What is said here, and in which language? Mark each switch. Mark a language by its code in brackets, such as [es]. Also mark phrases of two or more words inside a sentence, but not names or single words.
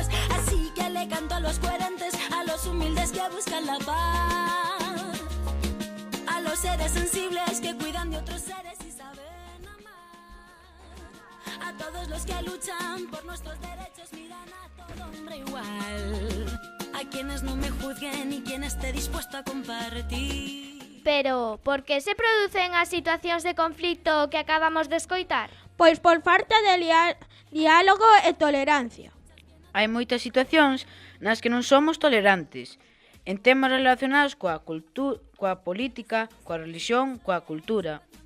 [es] Así que le canto a los coherentes, a los humildes que buscan la paz, a los seres sensibles que cuidan de otros seres y saben amar, a todos los que luchan por nuestros derechos, miran a todo hombre igual, a quienes no me juzguen y quien esté dispuesto a compartir. [gl] Pero, por que se producen as situacións de conflito que acabamos de escoitar? Pois por falta de diálogo e tolerancia. Hai moitas situacións nas que non somos tolerantes, en temas relacionados coa política, coa religión, coa cultura.